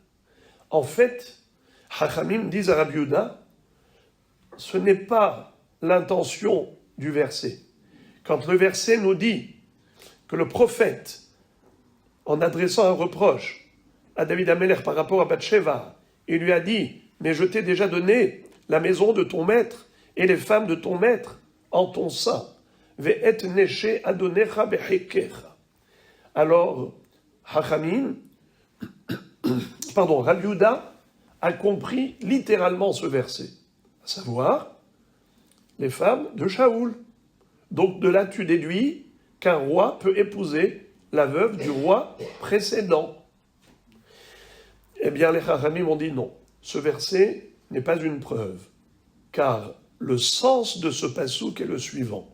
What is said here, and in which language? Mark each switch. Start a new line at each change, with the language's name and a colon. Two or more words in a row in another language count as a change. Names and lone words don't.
French: En fait, Hachamim disent à Rabbi Yehuda, ce n'est pas l'intention du verset. Quand le verset nous dit que le prophète, en adressant un reproche à David Amelech par rapport à Bathsheba, il lui a dit, mais je t'ai déjà donné la maison de ton maître et les femmes de ton maître en ton sein.
Hebrew: ואת נשי אדניך בחיקך.
French: Alors, Hachamim, Rabbi Yehuda a compris littéralement ce verset, à savoir les femmes de Shaoul. Donc de là tu déduis qu'un roi peut épouser la veuve du roi précédent. Eh bien les Chachamim ont dit non, ce verset n'est pas une preuve, car le sens de ce passouk est le suivant.